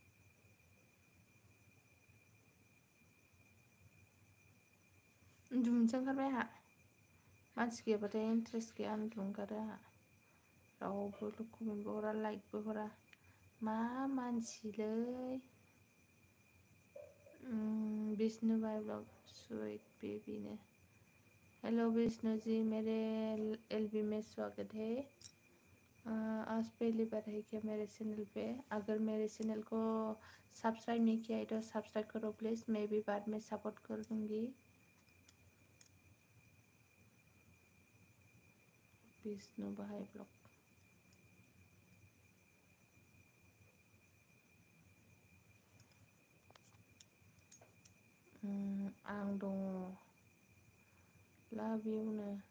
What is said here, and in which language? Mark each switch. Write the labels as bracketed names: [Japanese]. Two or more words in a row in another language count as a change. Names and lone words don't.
[Bodo] उन्दुनोसो ओंखारबाय आंहा। मानसि गैयाबाथाय इन्टारेस्ट गैया, उन्दुनो ओंखारो आंहा। रावबो कमेन्टबो हरा लाइकबो हरा। मा मानसिलै। [Hindi] विष्णु भाई ब्लॉग स्वीट बेबी ने। हेलो विष्णु जी, मेरे एलबी में स्वागत है। आज पहली बार है क्या मेरे चैनल पे? अगर मेरे चैनल को सब्सक्राइब नहीं किया है तो सब्सक्राइब करो प्लीज़, मैं भी बाद में सपोर्ट कर दूँगी। विष्णु भाई ब्लॉग। [Bodo] आं दङ। [English] love you no.